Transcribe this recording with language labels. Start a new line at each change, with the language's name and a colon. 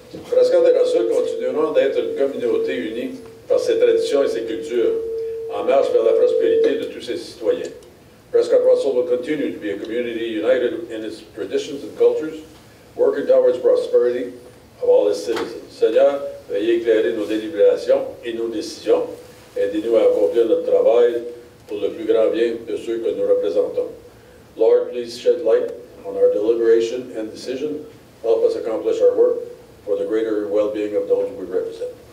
French: Presque Terrasseux continueront d'être une communauté unie par ses traditions et ses cultures, en marche vers la prospérité de tous ses citoyens.
English: Prescott Russell will continue to be a community united in its traditions and cultures, working towards prosperity of all its citizens.
French: Seigneur, veuillez éclairer nos délibérations et nos décisions. Aidez-nous à accomplir notre travail pour le plus grand bien de ceux que nous représentons.
English: Lord, please shed light on our deliberation and decision. Help us accomplish our work for the greater well-being of those we represent.